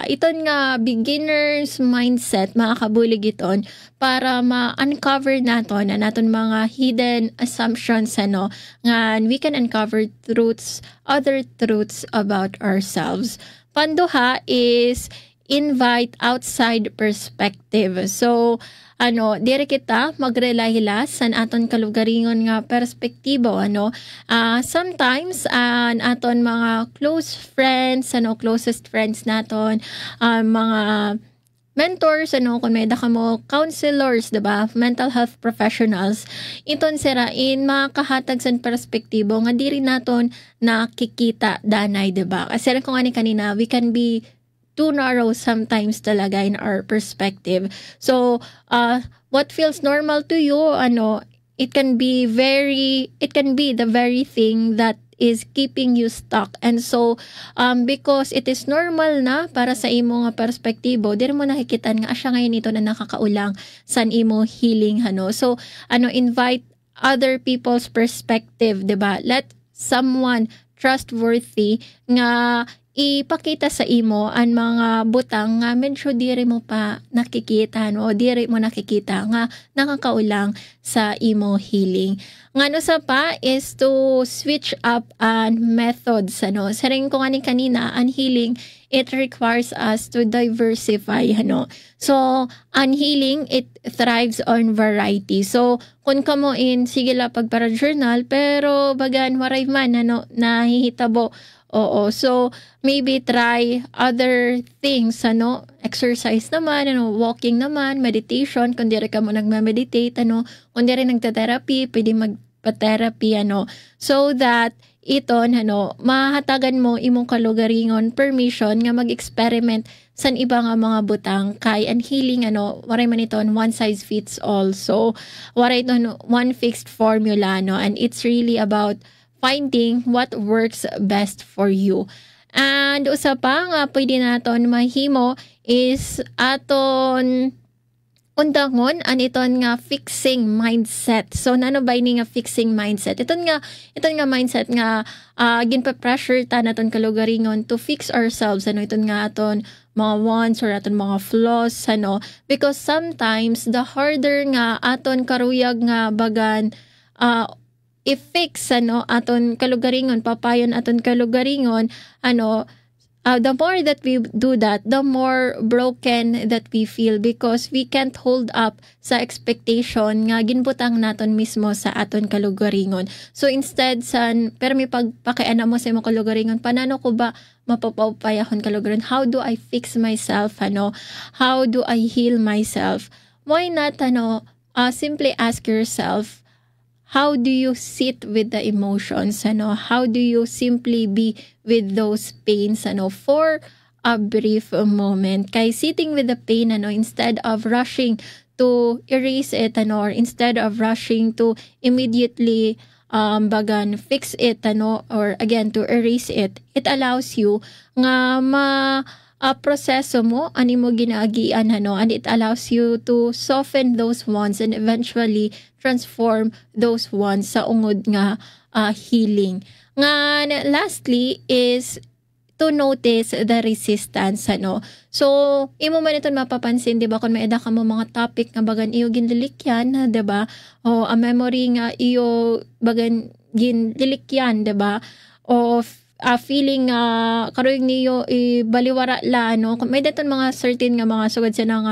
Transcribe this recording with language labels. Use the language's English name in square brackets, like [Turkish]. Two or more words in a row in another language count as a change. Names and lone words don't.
[Waray] Iton nga [English] beginner's mindset [Waray] makakabulig iton para ma-uncover naton mga [English] hidden assumptions [Waray] nga [English] we can uncover other truths about ourselves. [Waray] Panduha is [English] invite outside perspective. [Waray] So dire kita magrelahila san aton kalugaringon nga perspektibo sometimes aton mga [English] close friends closest friends [Waray] naton mga mentors, kung may ka mo counselors, diba? [English] Mental health professionals, [Waray] iton sira in makakahatag sa perspektibo nga diri naton nakikita danay, diba? Kasi kung ani kanina, [English] we can be too narrow sometimes talaga in our perspective. So, what feels normal to you, it can be the very thing that is keeping you stuck. And so, because it is normal [Waray] na para sa imo nga perspektibo, diri mo nakikitan nga asya ngayon ito na nakakaulang san imo healing, [English] So, invite other people's perspective, [Waray] diba? [English] Let someone trustworthy [Waray] nga ipakita sa imo ang mga butang nga medyo diri mo pa nakikita, o diri mo nakikita nga nakakaulang sa imo healing. Ngano sa pa [English] is to switch up an methods, [Waray] Sa ring ko nga ni kanina, [English] an healing, it requires us to diversify, So, an healing, it thrives on variety. So, [Waray] kung kamo sige la pagpara journal, pero bagan waray man, nahihitabo. Oo. [English] So, maybe try other things, [Waray] exercise naman, walking naman, meditation, kung diri ka mo nagme-meditate, kung diri nagta-therapy, pwede magpa-therapy, [English] so that [Waray] iton, mahatagan mo imong kalugaringon permission nga mag-experiment san iba nga mga butang kay and healing, waray man iton [English] one size fits all. [Waray] So, waray iton [English] one fixed formula, and it's really about finding what works best for you. [Waray] And usa pa nga pwede naton mahimo is aton undangon iton nga [English] fixing mindset. [Waray] So nano ba ini nga [English] fixing mindset? [Waray] Iton nga mindset nga ginpa-pressure ta naton kalugaringon [English] to fix ourselves, [Waray] iton nga aton mga wants or aton mga flaws, [English] because sometimes the harder [Waray] nga aton karuyag nga bagan i-fix aton kalugaringon, papayon aton kalugaringon, [English] the more that we do that, the more broken that we feel because we can't hold up [Waray] sa expectation nga ginbutang naton mismo sa aton kalugaringon. [English] So instead [Waray] pero may pagpakiana mo sa imong kalugaringon, panano ko ba mapapayahon kalugaringon? [English] How do I fix myself? How do I heal myself? Why not simply ask yourself, how do you sit with the emotions? How do you simply be with those pains for a brief moment? Kay sitting with the pain, instead of rushing to erase it, or instead of rushing to immediately bagan fix it, or again to erase it, it allows you [Waray] nga proseso mo, ani mo ginaagian, [English] and it allows you to soften those wounds and eventually transform those wounds [Waray] sa ungod nga [English] healing. Nga lastly is to notice the resistance, So, [Waray] imo man ito mapapansin, diba, kung may eda ka mo mga topic nga bagan iyo ginlilikyan, diba, o [English] a memory [Waray] nga iyo bagan ginlilikyan, diba, o feeling karoy niyo baliwara la, kung may daton mga certain nga mga sugad siya